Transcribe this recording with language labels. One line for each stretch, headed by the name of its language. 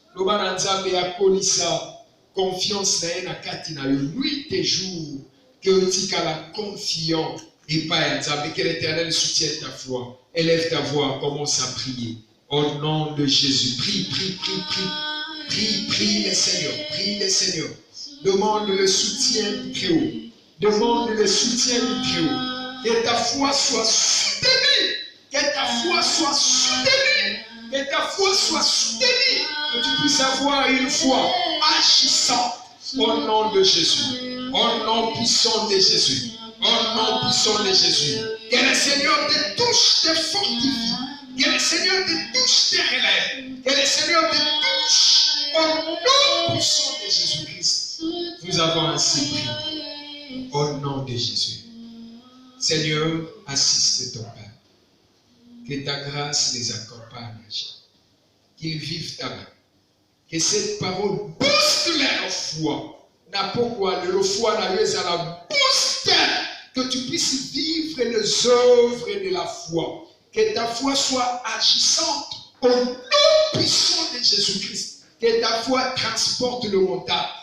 Lingala: Lobana nzambe akolisa confiance na kati na yo
French: nuit et jour,
Lingala: que tika la confiant et pas nzambe,
French: que l'Éternel soutienne ta foi. Élève ta voix, commence à prier. Au nom de Jésus, prie, prie, prie, prie. Prie, prie le Seigneur, prie le Seigneur. Demande le soutien du Très-Haut. Demande le soutien du Très-Haut. Que ta foi soit soutenue. Que ta foi soit soutenue. Que ta foi soit soutenue. Que tu puisses avoir une foi agissante. Au nom de Jésus. Au nom puissant de Jésus. Au nom puissant de Jésus. Que le Seigneur te touche, te fortifie. Que le Seigneur te touche, te relève. Que le Seigneur te touche. Au nom puissant de Jésus-Christ. Nous avons ainsi prié. Au nom de Jésus. Seigneur, assiste ton Père. Que ta grâce les accompagne. Qu'ils vivent ta main. Que cette parole booste leur foi. N'importe quoi, leur foi n'a eu à la booster. Que tu puisses vivre les œuvres de la foi. Que ta foi soit agissante au nom puissant de Jésus-Christ. Que ta foi transporte le montagne.